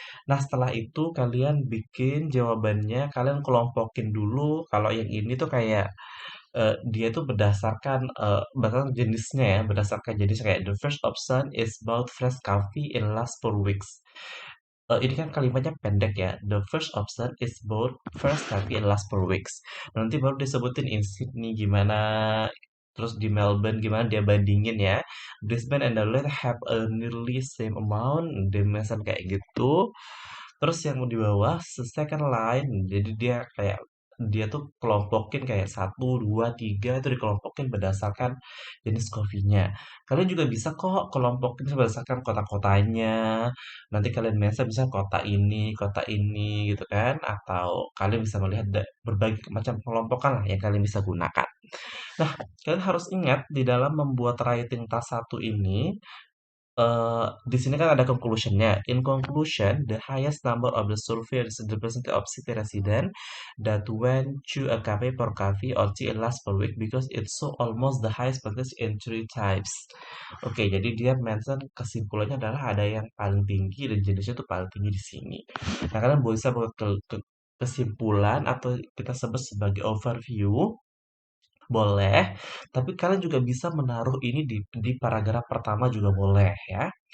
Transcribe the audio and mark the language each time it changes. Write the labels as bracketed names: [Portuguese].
[Indonesian] Nah, setelah itu kalian bikin jawabannya, kalian kelompokin dulu. Kalau yang ini tuh kayak dia tuh berdasarkan jenisnya ya, berdasarkan jenis kayak [English] the first option is about fresh coffee in last 4 weeks. [Indonesian] Ini kan kalimatnya pendek ya. [English] The first option is about fresh coffee in last 4 weeks. [Indonesian] Nanti baru disebutin [English] in Sydney [Indonesian] gimana, terus di Melbourne gimana dia bandingin ya. [English] Brisbane and Adelaide have a nearly same amount. [Indonesian] Dia mention kayak gitu. Terus yang di bawah [English] second line, [Indonesian] jadi dia kayak dia tuh kelompokin kayak satu, dua, tiga itu dikelompokin berdasarkan jenis kopinya. Kalian juga bisa kok kelompokin berdasarkan kota-kotanya. Nanti kalian bisa kota ini gitu kan. Atau kalian bisa melihat berbagai macam kelompokan lah yang kalian bisa gunakan. Nah, kalian harus ingat di dalam membuat [English] writing task [Indonesian] satu ini, di sini kan ada conclusion-nya. [English] In conclusion, the highest number of the survey is the percentage of city resident that went to a cafe per coffee or tea last per week because it's so almost the highest percentage in three types. [Indonesian] Oke, jadi dia mention kesimpulannya adalah ada yang paling tinggi dan jenisnya itu paling tinggi di sini. Nah, kalian bisa buat kesimpulan atau kita sebut sebagai overview boleh, tapi kalian juga bisa menaruh ini di paragraf pertama juga boleh ya.